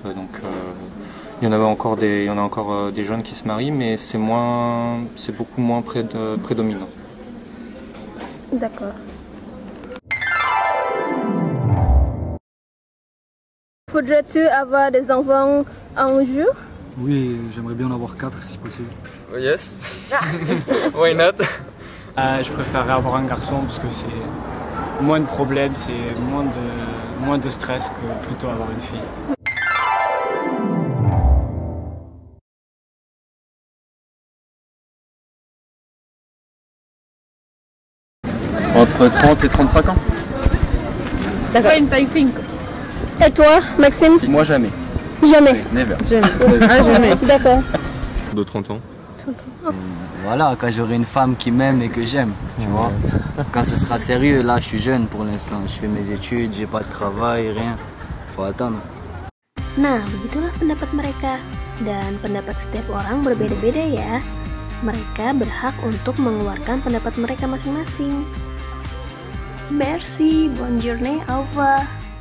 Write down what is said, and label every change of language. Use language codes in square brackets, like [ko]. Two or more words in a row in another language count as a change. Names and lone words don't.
[fr] Donc il y en a encore des jeunes qui se marient, mais c'est beaucoup moins prédominant. D'accord. Faudrait-tu avoir des enfants un jour? Oui, j'aimerais bien en avoir 4 si possible. [en] Oh yes. Why not? [fr] Je préférerais avoir un garçon parce que c'est moins de problèmes, c'est moins de stress que plutôt avoir une fille. Entre 30 et 35 ans. D'accord. 35. Et toi, Maxime? Moi jamais. Jamais. [en] Never. [fr] Jamais. D'accord. De 30 ans. Voilà, quand j'aurai une femme qui m'aime et que j'aime, tu vois. Quand ce sera sérieux, là je suis jeune pour l'instant, je fais mes études, j'ai pas de travail, rien. Faut attendre. [id] Nah, begitulah pendapat mereka. Dan pendapat setiap orang berbeda-beda ya. Mereka berhak untuk mengeluarkan pendapat mereka masing-masing. [fr] Merci, bonne journée, au revoir.